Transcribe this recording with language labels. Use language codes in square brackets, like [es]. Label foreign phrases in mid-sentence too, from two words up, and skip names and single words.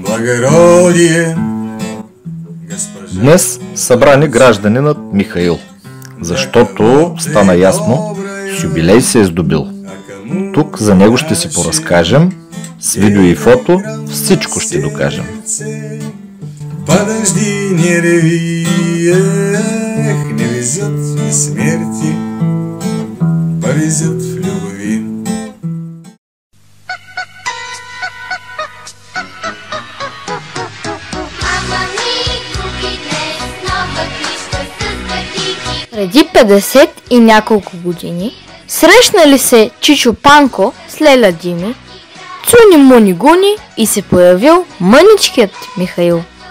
[bg] Днес събрани гражданинът Михаил, защото стана ясно, с юбилей се е здобил. Тук за него ще си поразкажем, с видео и фото всичко ще докажем. [ru] Подожди, не реви, не везет в смерти, повезет в любви. [bg] Преди 50 и няколко години срещнали се Чичо Панко с Леля Дими, Цуни Муни Гуни и се появил мъничкият Михаил.